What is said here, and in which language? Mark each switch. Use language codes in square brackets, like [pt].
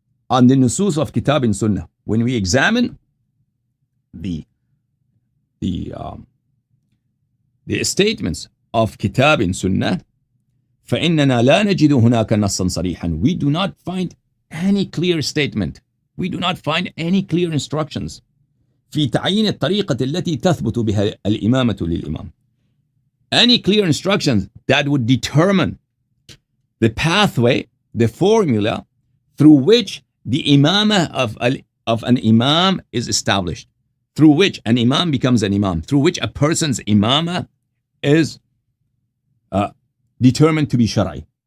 [en] on the nusus of Kitab and Sunnah, when we examine the statements of Kitab and Sunnah, [ar] فإننا لا نجد هناك نصا صريحا. [en] We do not find any clear statement. We do not find any clear instructions [ar] في تعيين الطريقة التي تثبت بها الإمامة للإمام. [en] Any clear instructions that would determine the pathway, the formula through which the imama of an imam is established, through which an imam becomes an imam, through which a person's imama is determined to be shari.